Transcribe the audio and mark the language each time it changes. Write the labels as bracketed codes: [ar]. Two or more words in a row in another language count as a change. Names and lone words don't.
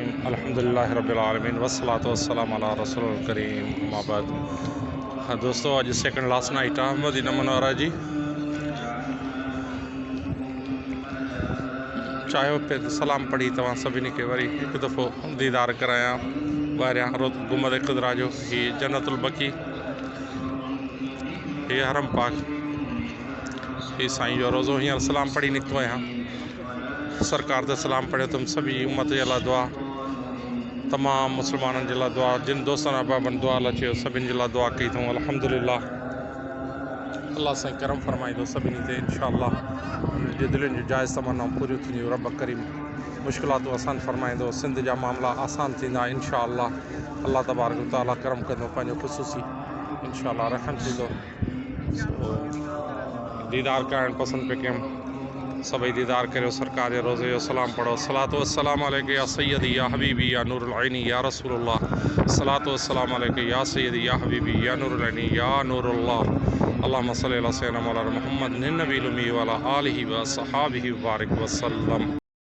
[ar] الحمد لله رب العالمين والصلاة والسلام على رسول الكريم أما بعد. [sd] हाँ दोस्तों, अज [en] second last night [sd] आ मदीना मुनव्वरा जी। चाहियो पे सलाम पढ़ी तव्हां सभिनी खे वरी हिकु दफ़ो दीदार करायां ॿाहिरियां गुंबद ख़ुदरा जो। ही जन्नतुल बकी, ही हरम पाक, ही साईं जो रोज़ो। हींअर सलाम पढ़ी निकितो आहियां। सरकार ते सलाम पढ़ियो तुम सभी उम्मत जे लाइ दुआ, तमाम मुसलमाननि जे लाइ दुआ, जिन दोस्तनि अहबाबनि दुआ लाइ चयो सभिनि जे लाइ दुआ कई अथऊं। अल्हम्दुलिल्लाह, अल्लाह साईं करम फरमाईंदो सभिनी ते इंशाअल्लाह। उन्हनि जे दिलनि जूं जाइज़ तमन्नाऊं पूरियूं थींदियूं। रब करीम मुश्किलातूं आसान फरमाईंदो, सिंध जा मामला आसान थींदा इंशाअल्लाह। [ar] الله تبارك و تعالى [sd] करम कंदो, पंहिंजो ख़ुसूसी इंशाअल्लाह रहम थींदो। दीदार करणु पसंदि पे कयूं, सभई दीदार करियो, सरकार जे रोज़े जो सलाम पढ़ो। [ar] صلاة والسلام عليك يا سيدي يا حبيبي يا نور عيني يا رسول الله. صلاة والسلام عليك يا سيدي يا حبيبي يا نور عيني يا نور الله. اللهم صل على سيدنا مولانا محمد النبي الأمي و على آله و أصحابه و بارك وسلم.